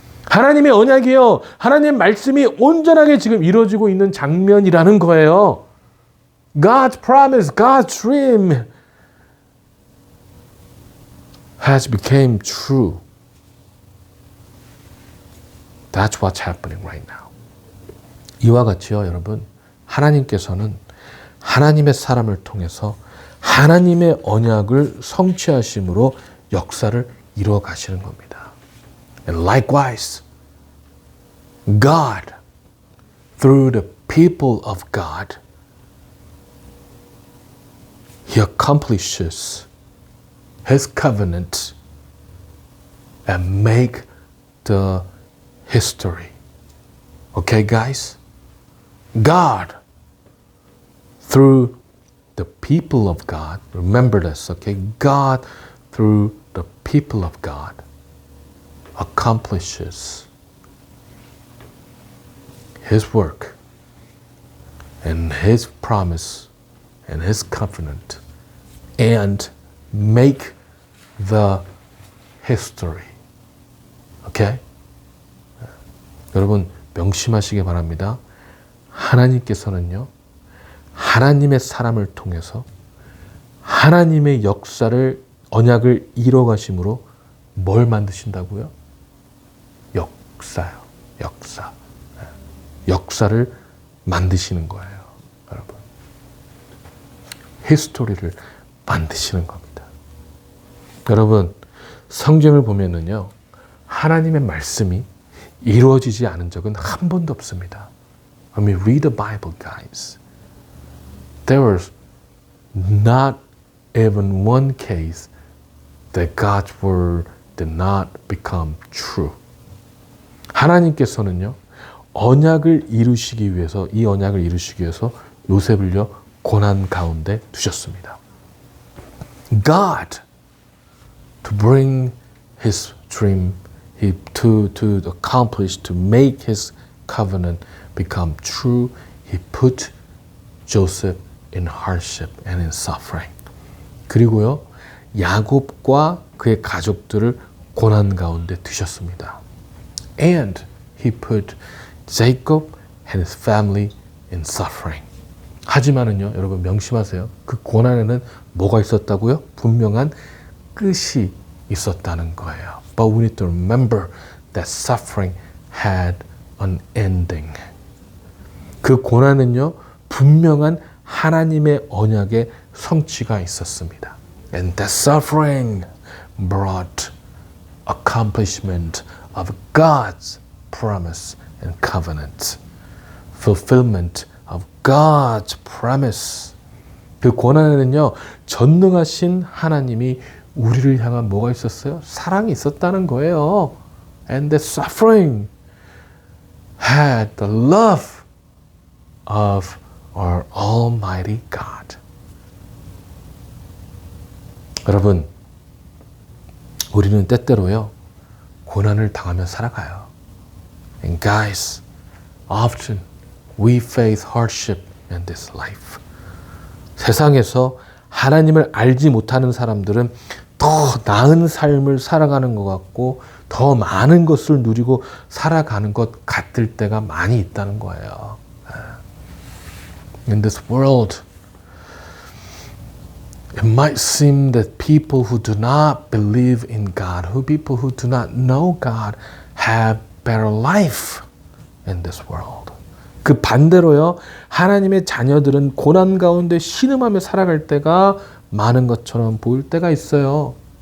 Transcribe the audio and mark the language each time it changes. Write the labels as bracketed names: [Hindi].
[Korean] 하나님의 언약이요, 하나님의 말씀이 온전하게 지금 이루어지고 있는 장면이라는 거예요. [English] God's promise, God's dream has become true. That's what's happening right now. [Korean] 이와 같이요, 여러분, 하나님께서는 하나님의 사람을 통해서 하나님의 언약을 성취하심으로 역사를 이루어 가시는 겁니다. [English] And likewise, God, through the people of God, He accomplishes His covenant and make the history. Okay, guys? God, through the people of God, remember this, okay? God, through the people of God, accomplishes His work and His promise and His covenant and make the history. Okay? [Korean] 여러분, 명심하시기 바랍니다. 하나님께서는요, 하나님의 사람을 통해서 하나님의 역사를, 언약을 이뤄가심으로 뭘 만드신다고요? 역사요. 역사. 역사를 만드시는 거예요, 여러분. 히스토리를 만드시는 겁니다. 여러분, 성경을 보면은요, 하나님의 말씀이 이루어지지 않은 적은 한 번도 없습니다. [English] When we read the Bible, guys, there was not even one case that God's word did not become true. [Korean] 하나님께서는요, 언약을 이루시기 위해서, 이 언약을 이루시기 위해서 요셉을요, 고난 가운데 두셨습니다. [English] God, to bring His dream, to accomplish, to make His covenant become true, He put Joseph in hardship and in suffering. [Korean] 그리고요, 야곱과 그의 가족들을 고난 가운데 두셨습니다. [English] And He put Jacob and his family in suffering. [Korean] 하지만은요, 여러분 명심하세요. 그 고난에는 뭐가 있었다고요? 분명한 끝이 있었다는 거예요. [English] But we need to remember that suffering had an ending. [Korean] 그 고난은요, 분명한 하나님의 언약의 성취가 있었습니다. [English] And that suffering brought accomplishment of God's promise and covenant. Fulfillment of God's promise. [Korean] 그 고난에는요, 전능하신 하나님이 우리를 향한 뭐가 있었어요? 사랑이 있었다는 거예요. [English] And the suffering had the love of our Almighty God. [Korean] 여러분, 우리는 때때로요, 고난을 당하며 살아가요. [English] And guys, often we face hardship in this life. [Korean] 세상에서 하나님을 알지 못하는 사람들은 더 나은 삶을 살아가는 것 같고 더 많은 것을 누리고 살아가는 것 같을 때가 많이 있다는 거예요. [English] In this world, it might seem that people who do not believe in God, people who do not know God, have better life in this world. [Korean] 그 반대로요, 하나님의 자녀들은 고난 가운데 신음하며 살아갈 때가 많은 것처럼 보일 때가 있어요.